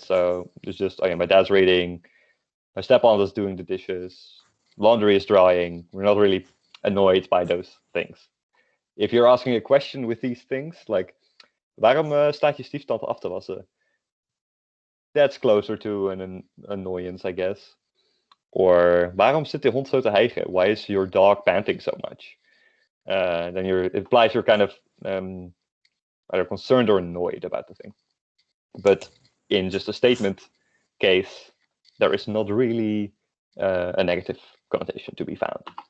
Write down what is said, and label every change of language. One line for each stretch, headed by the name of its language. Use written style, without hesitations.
English: So it's just, my dad's reading, my step-aunt is doing the dishes, laundry is drying. We're not really annoyed by those things. If you're asking a question with these things, like,
Dutch: waarom staat je stieftante af te wassen?
English: That's closer to an annoyance, I guess.
Dutch: Or, waarom zit de hond zo te hijgen?
English: Why is your dog panting so much? Then it implies you're kind of either concerned or annoyed about the thing. But in just a statement case, there is not really a negative connotation to be found.